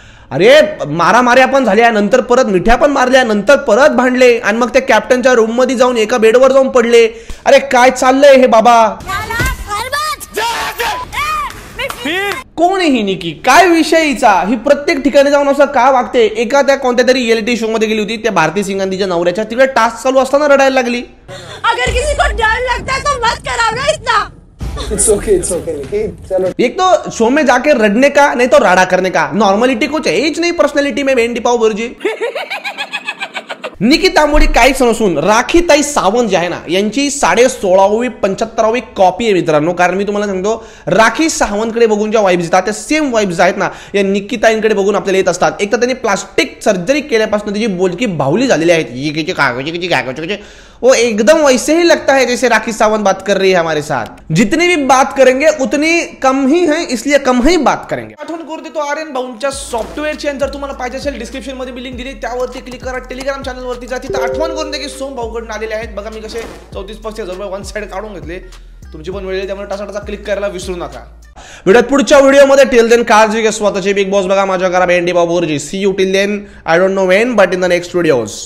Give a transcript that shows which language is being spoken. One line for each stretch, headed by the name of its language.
Marathi: अरे मारामाऱ्या पण झाल्या, नंतर परत मिठ्या पण मारल्या, नंतर परत भांडले आणि मग त्या कॅप्टनच्या रूम मध्ये जाऊन एका बेडवर जाऊन पडले. अरे काय चाललंय हे बाबा? कोण आहे ही निकी? काय विषयीचा? ही प्रत्येक ठिकाणी जाऊन असं का वागते? एका त्या कोणत्या तरी रिएलिटी शो मध्ये गेली होती, त्या भारती सिंग तिच्या नवऱ्याच्या, तिकडे टास्क चालू असताना रडायला लागली.
Hindi: अगर किसी को डर लगता है तो मत कराओ ना इतना.
English: It's okay.
Hindi: चलो. एक तो शो में जाके रडने का, नहीं तो राडा करने का. नॉर्मलिटी कुछ है ही नहीं पर्सनॅलिटी में भेंडी पाव भुर्जी.
Marathi: निकिता मोडी काहीच नसून राखीताई सावंत जे आहे ना, यांची 16वी 75वी कॉपी आहे मित्रांनो. कारण मी तुम्हाला सांगतो, राखी सावंतकडे बघून ज्या वाईब्स येतात त्या सेम वाईब्स आहेत ना या निकिताईंकडे बघून आपल्याला येत असतात. एक तर त्यांनी प्लास्टिक सर्जरी केल्यापासून त्याची बोलकी बाहुली झालेली आहेत.
Hindi: वो एकदम वैसे ही लगता है जैसे राखी सावंत बात कर रही है हमारे साथ. जितनी भी बात करेंगे उतनी कम ही है, इसलिए कम ही बात करेंगे.
Marathi: आठवण करू देतो आर्यन भाऊंच्या सॉफ्टवेअरची. जर तुम्हाला पाहिजे असेल डिस्क्रिप्शन मध्ये लिंक दिली, त्यावरती क्लिक करा. टेलिग्राम चॅनल वरती जा, तिथं आठवण करून दे की सोम भाऊकडून आलेले आहेत. बघा मी कसे 34,000 रुपये वन साइड काढून घेतले. तुमची पण वेळ आहे, त्यामुळे टासा क्लिक करायला विसरू नका. व्हिडिओत पुढच्या व्हिडिओमध्ये
English: till then
Marathi: काळजी घ्या स्वतःची. बिग बॉस बघा माझ्या घरा भेंडी बाबूरजी.
English: See you till then. I don't know when but in the next videos.